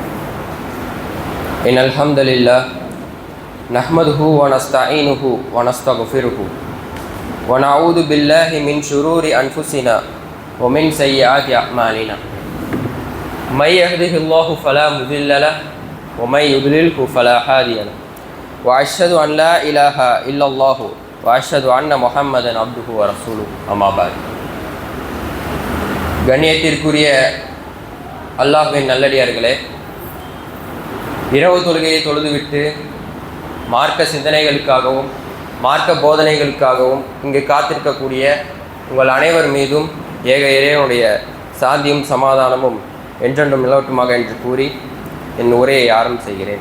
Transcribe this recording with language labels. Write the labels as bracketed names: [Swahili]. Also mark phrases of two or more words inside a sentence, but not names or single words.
[Arabic] إن الحمد لله نحمده ونستعينه ونستغفره ونعوذ بالله من شرور أنفسنا ومن سيئات أعمالنا. من يهده الله فلا مضل له ومن يضلله فلا هادي له. وأشهد أن لا إله إلا الله وأشهد أن محمدا عبده ورسوله. أما بعد. [Tamil] கண்ணியத்திற்குரிய அல்லாஹ்வின் நல்லடியார்களே, இரவு தொழுகையை தொழுதுவிட்டு மார்க்க சிந்தனைகளுக்காகவும் மார்க்க போதனைகளுக்காகவும் இங்கு காத்திருக்கக்கூடிய உங்கள் அனைவர் மீதும் ஏக இறைவனுடைய சாந்தியும் சமாதானமும் என்றென்றும் நிலவட்டுமாக என்று கூறி என் உரையை ஆரம்பம் செய்கிறேன்.